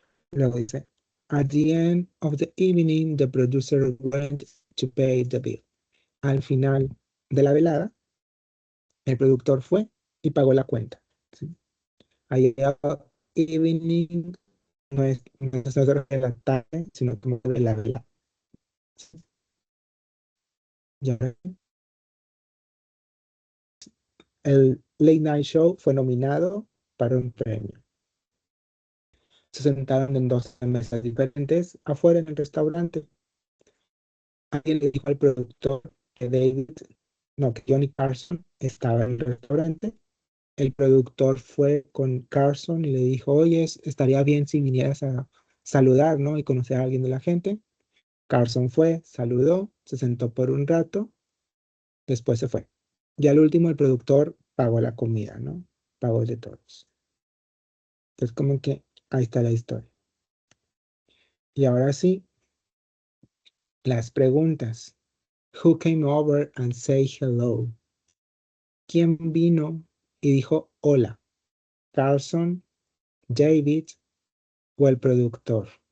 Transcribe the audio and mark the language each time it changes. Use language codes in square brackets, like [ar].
[es] Luego dice, [en] at the end of the evening, the producer went to pay the bill. [es] Al final de la velada, el productor fue y pagó la cuenta. ¿Sí? Ahí evening no se refiere a la tarde, sino como de la velada. ¿Sí? Ya. El Late Night Show fue nominado para un premio. Se sentaron en dos mesas diferentes afuera en el restaurante. Alguien le dijo al productor que que Johnny Carson estaba en el restaurante. El productor fue con Carson y le dijo, oye, estaría bien si vinieras a saludar, ¿no? Y conocer a alguien de la gente. Carson fue, saludó, se sentó por un rato, después se fue. Y al último el productor pagó la comida, ¿no? Pagó de todos. Entonces como que ahí está la historia. Y ahora sí, las preguntas. [en] Who came over and say hello? [es] ¿Quién vino y dijo hola? ¿Carson, David o el productor?